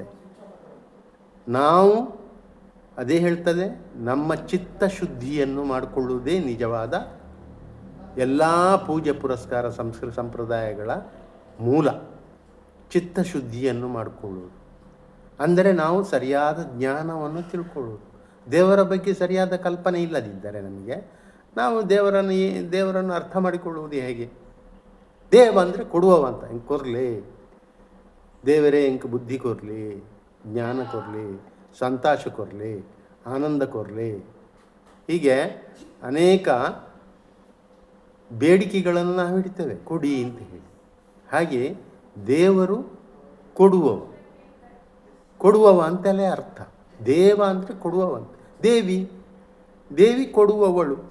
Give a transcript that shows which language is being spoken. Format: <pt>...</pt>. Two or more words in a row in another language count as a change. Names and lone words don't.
<kn>ನಾವು ಅದೇ ಹೇಳ್ತದೆ, ನಮ್ಮ ಚಿತ್ತ ಶುದ್ಧಿಯನ್ನು ಮಾಡಿಕೊಳ್ಳುವುದೇ ನಿಜವಾದ ಎಲ್ಲ ಪೂಜೆ ಪುರಸ್ಕಾರ ಸಂಪ್ರದಾಯಗಳ ಮೂಲ. ಚಿತ್ತಶುದ್ಧಿಯನ್ನು ಮಾಡಿಕೊಳ್ಳುವುದು ಅಂದರೆ ನಾವು ಸರಿಯಾದ ಜ್ಞಾನವನ್ನು ತಿಳ್ಕೊಳ್ಳೋದು. ದೇವರ ಬಗ್ಗೆ ಸರಿಯಾದ ಕಲ್ಪನೆ ಇಲ್ಲದಿದ್ದರೆ ನಮಗೆ ನಾವು ದೇವರನ್ನು ಅರ್ಥ ಮಾಡಿಕೊಳ್ಳುವುದು ಹೇಗೆ? ದೇವ ಅಂದರೆ ಕೊಡುವವಂತ, ಹಿಂಗೆ ಕೊರಲಿ ದೇವರೇ, ಹಿಂಗೆ ಬುದ್ಧಿ ಕೊರಲಿ, ಜ್ಞಾನ ಕೊರಲಿ, ಸಂತೋಷ ಕೊರಲಿ, ಆನಂದ ಕೊರಲಿ, ಹೀಗೆ ಅನೇಕ ಬೇಡಿಕೆಗಳನ್ನು ನಾವು ಇಡ್ತೇವೆ, ಕೊಡಿ ಅಂತ ಹೇಳಿ. ಹಾಗೆ ದೇವರು ಕೊಡುವವ ಅಂತಲೇ ಅರ್ಥ. ದೇವ ಅಂದರೆ ಕೊಡುವವಂತ. ದೇವಿ ಕೊಡುವವಳು.</kn>